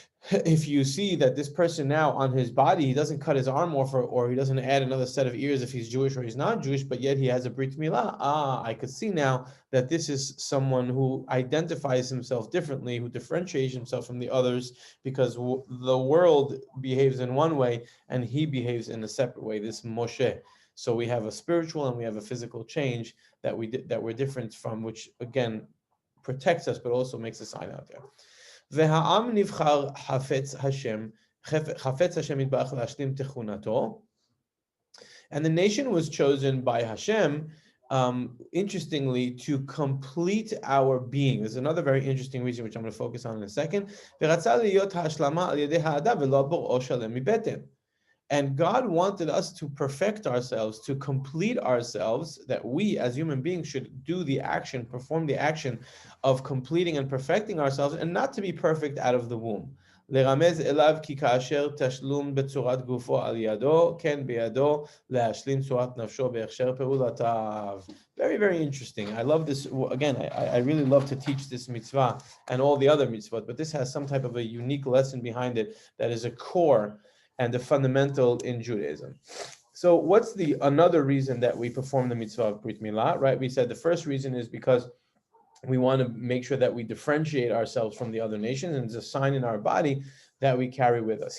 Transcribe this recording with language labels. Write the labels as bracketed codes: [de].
[en] If you see that this person now on his body, he doesn't cut his arm off or he doesn't add another set of ears if he's Jewish or he's not Jewish, but yet he has a brit milah, I could see now that this is someone who identifies himself differently, who differentiates himself from the others because the world behaves in one way and he behaves in a separate way, this Moshe. So we have a spiritual and we have a physical change that we're different from, which again protects us, but also makes a sign out there. [he] והעם נבחר חפץ השם יתברך להשלים תכונתו. [en] And the nation was chosen by Hashem, interestingly, to complete our being. There's another very interesting reason, which I'm going to focus on in a second. [he] ורצה להיות ההשלמה על ידי האדם ולא בוראו שלם מבטן. [en] And God wanted us to perfect ourselves, to complete ourselves, that we as human beings should do the action, perform the action of completing and perfecting ourselves, and not to be perfect out of the womb. [he] לרמז אליו כי כאשר תשלום בצורת גופו על ידו, כן בידו להשלים צורת נפשו בהכשר פעולותיו. [en] Very, very interesting. I love this. Again, I really love to teach this mitzvah and all the other mitzvot, but this has some type of a unique lesson behind it that is a core and the fundamental in Judaism. So what's another reason that we perform the mitzvah of Brit Milah, right? We said the first reason is because we want to make sure that we differentiate ourselves from the other nations, and it's a sign in our body that we carry with us.